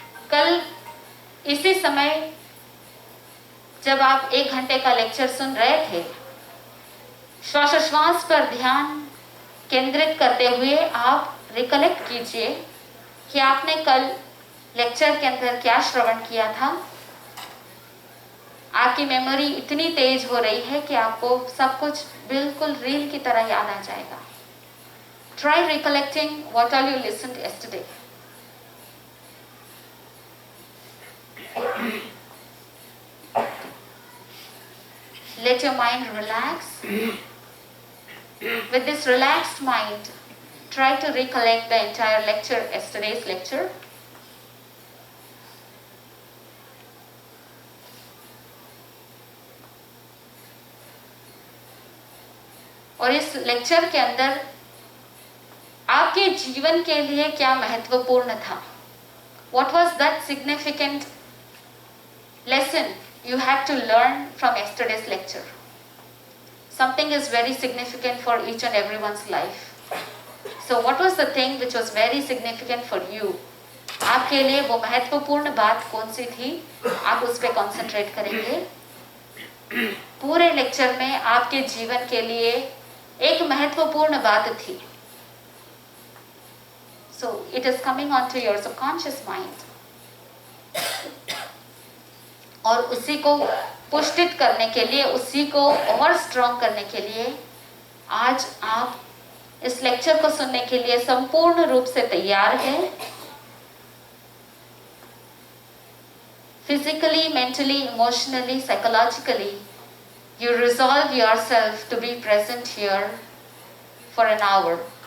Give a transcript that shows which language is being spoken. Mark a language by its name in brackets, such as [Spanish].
[Hindi] कल इसी समय जब आप 1 घंटे का लेक्चर सुन रहे थे, श्वासोश्वास पर ध्यान केंद्रित करते हुए आप रिकलेक्ट कीजिए कि आपने कल लेक्चर के अंदर क्या श्रवण किया था। आपकी मेमोरी इतनी तेज हो रही है कि आपको सब कुछ बिल्कुल रील की तरह याद आ जाएगा। [English] Try recollecting what all you listened yesterday. Let your mind relax. With this relaxed mind, try to recollect the entire lecture, yesterday's lecture. [Hindi] और इस लेक्चर के अंदर आपके जीवन के लिए क्या महत्वपूर्ण था? [English] What was that significant lesson you had to learn from yesterday's lecture? Something is very significant for each and everyone's life. So what was the thing which was very significant for you? [Hindi] आपके लिए वो महत्वपूर्ण बात कौन सी थी? आप उस पे कंसंट्रेट करेंगे। पूरे लेक्चर में आपके जीवन के लिए एक महत्वपूर्ण बात थी। [English] So it is coming onto your subconscious mind. [Hindi] और उसी को पुष्टित करने के लिए, उसी को और स्ट्रॉन्ग करने के लिए आज आप इस लेक्चर को सुनने के लिए संपूर्ण रूप से तैयार हैं। [English] Physically, mentally, emotionally, psychologically, you resolve yourself to be present here for an hour.